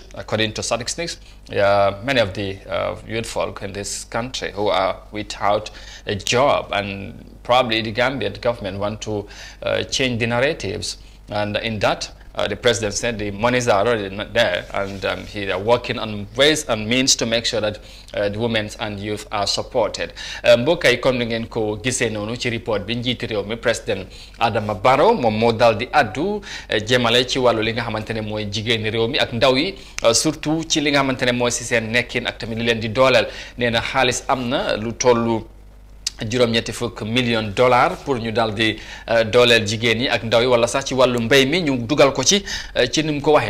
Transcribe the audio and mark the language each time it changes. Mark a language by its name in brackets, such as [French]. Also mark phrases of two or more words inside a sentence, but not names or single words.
[English] According to statistics, many of the youth folk in this country who are without a job, and probably the Gambian government want to change the narratives. And in that, the president said the monies are already not there, and he are working on ways and means to make sure that the women and youth are supported. [Wolof] Mbokk yi comme ni ngeen ko gisee noonu ci report bi njiiti réew mi président Adama Barrow moom moo dal di addu jëmale ci wàllu li nga xamante ne mooy jigéeni réew mi ak ndaw yi, surtout ci li nga xamante ne mooy si seen nekkin ak tamit li leen di dooleel. Nee na xaalis am na lu tollu $70 million pour ñu daal di dooleel jigéen yi ak ndaw yi, wala sax ci wàllu mbéy mi ñu dugal ko ci ni mu ko waxee.